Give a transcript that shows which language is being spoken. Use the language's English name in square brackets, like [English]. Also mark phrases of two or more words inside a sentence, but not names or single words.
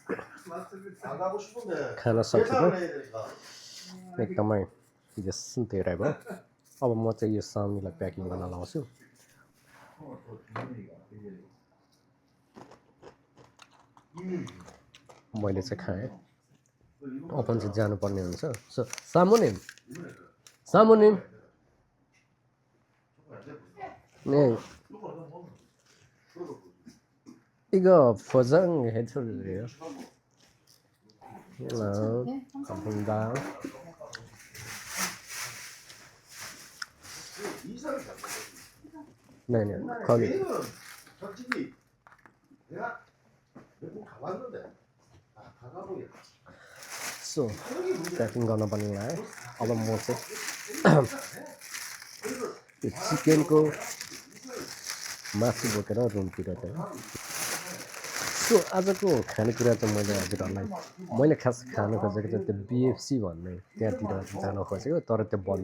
[Nepali] खान सकेको एकदमै जस धेरै भयो अब म चाहिँ यो साउनीलाई प्याकिङ गर्न लाउँछु मैले चाहिँ खाएँ अपन चाहिँ जानुपर्ने हुन्छ सो [Korean] 사모님 네 이거 포장해 줄래요? 감사합니다. 네네 거기 솔직히 내가 외국 가봤는데 가보게 [Nepali] सो प्याकिङ गर्न पनि लाएँ अब म चाहिँ यो चिकनको मासु बोकेर रुमतिर चाहिँ सो आजको खानेकुरा चाहिँ मैले खास खानु खोजेको चाहिँ त्यो बिएफसी भन्ने त्यहाँतिर जान खोजेको तर त्यो बन्द